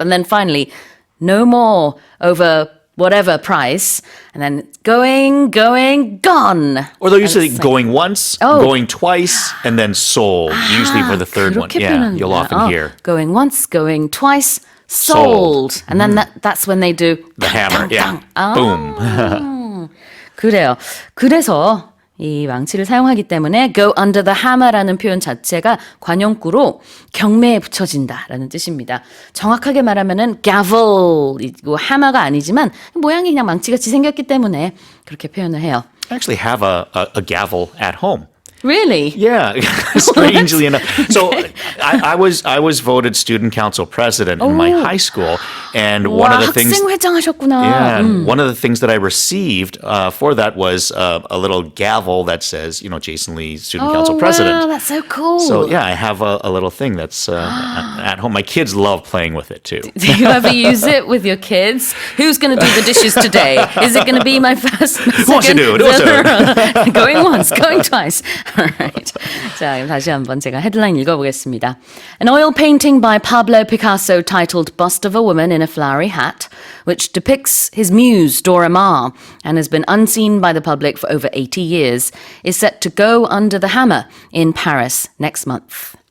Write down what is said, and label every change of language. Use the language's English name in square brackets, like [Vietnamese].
[English] And then finally, no more over whatever price. And then going, gone. Or they'll usually going once, going twice, and then sold, usually for the third one. [Korean] 그렇게 표현하는구나. [English] you'll often hear. Going once, going twice, sold. And then that's when they do The hammer, yeah. Boom. [Korean] 그래요. 그래서 이 망치를 사용하기 때문에 [English] go under the hammer [Korean] 라는 표현 자체가 관용구로 경매에 붙여진다라는 뜻입니다. 정확하게 말하면은 gavel이고 hammer가 아니지만 모양이 그냥 망치같이 생겼기 때문에 그렇게 표현을 해요. [English] I actually have a gavel at home. Really? Yeah, strangely enough. So I was voted student council president in my high school, and one of the things. [Korean] 학생회장 하셨구나. [English] Yeah, one of the things that I received for that was a little gavel that says, Jason Lee, student council president. Wow, that's so cool. So yeah, I have a little thing that's at home. My kids love playing with it too. Do you ever use it with your kids? Who's going to do the dishes today? Is it going to be my first? Who wants to do it? Going once, going twice. All right. [Korean] 자, 그럼 다시 한번 제가 헤드라인 읽어보겠습니다. [English] An oil painting by Pablo Picasso titled Bust of a Woman in a Flowery Hat, which depicts his muse, Dora Maar, and has been unseen by the public for over 80 years, is set to go under the hammer in Paris next month.